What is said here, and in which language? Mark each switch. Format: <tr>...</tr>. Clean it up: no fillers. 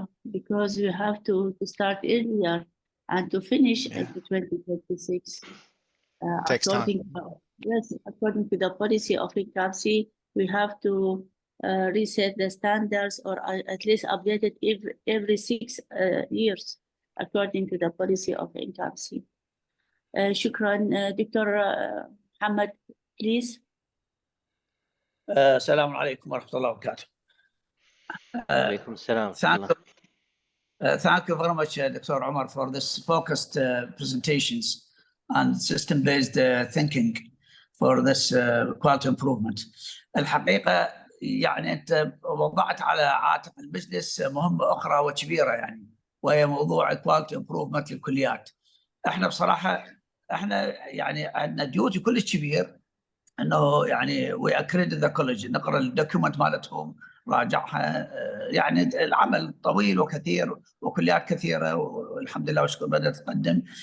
<en>Because we have to start earlier and to finish at 2026. Takes time. Yes, according to the policy of NCAMC, we have to reset the standards or at least update it every 6 years, according to the policy of NCAMC.</en> <ar>شكرا.</ar> <en>Doctor Muhammad, please.</en> <ar>السلام عليكم ورحمة الله وبركاته. وعليكم السلام ورحمة الله.</ar> <en>Thank you very much, Dr. Omar, for this focused presentations and system-based thinking for this quality improvement.</en> <ar>الحقيقة يعني أنت وضعت على عاتق المجلس مهمة أخرى وكبيرة يعني، وهي موضوع quality improvement للكليات. احنا بصراحة يعني عندنا ديوتي كلش كبير انه يعني</ar> <en>we accredit the college،</en> <ar>نقرا الدوكيومنت مالتهم، راجعها، يعني العمل طويل وكثير وكليات كثيره والحمد لله والشكر بدات تقدم.</ar>